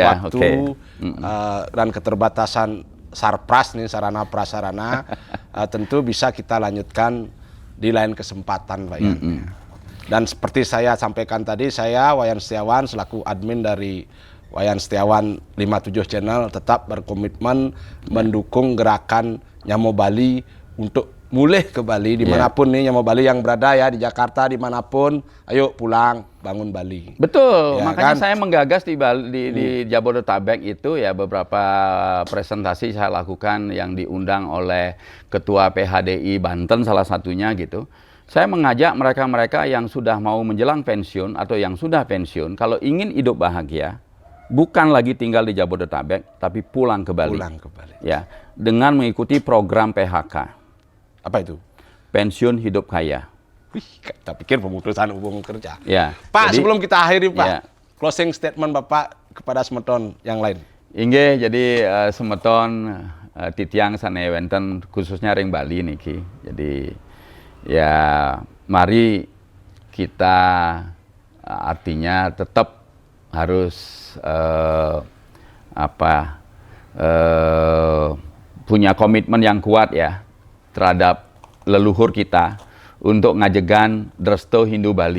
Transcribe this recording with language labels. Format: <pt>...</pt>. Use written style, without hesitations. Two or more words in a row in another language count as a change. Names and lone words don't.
<id>dan keterbatasan sarpras nih, sarana prasarana tentu bisa kita lanjutkan di lain kesempatan, Pak Yan. Dan seperti saya sampaikan tadi, saya Wayan Setiawan selaku admin dari Wayan Setiawan 57 Channel tetap berkomitmen mendukung gerakan Nyamo Bali untuk mulih ke Bali dimanapun nih Nyamo Bali yang berada ya, di Jakarta dimanapun, ayo pulang bangun Bali. Betul, Ya, makanya kan? saya menggagas di Jabodetabek itu ya, beberapa presentasi saya lakukan yang diundang oleh Ketua PHDI Banten salah satunya gitu. Saya mengajak mereka-mereka yang sudah mau menjelang pensiun atau yang sudah pensiun, kalau ingin hidup bahagia, bukan lagi tinggal di Jabodetabek, tapi pulang ke Bali. Pulang ke Bali. Ya, dengan mengikuti program PHK. Apa itu? Pensiun hidup kaya. Wih, kita pikir pemutusan hubungan kerja. Ya. Pak, jadi, sebelum kita akhiri Pak, ya.</id> <en>closing statement</en> <id>Bapak kepada semeton yang lain.</id> <ban>Inggih, jadi semeton titiang sane wenten khususnya ring Bali niki.</ban> <id>Jadi ya mari kita artinya tetap harus punya komitmen yang kuat ya terhadap leluhur kita untuk ngajegan Dresto Hindu Bali.</id>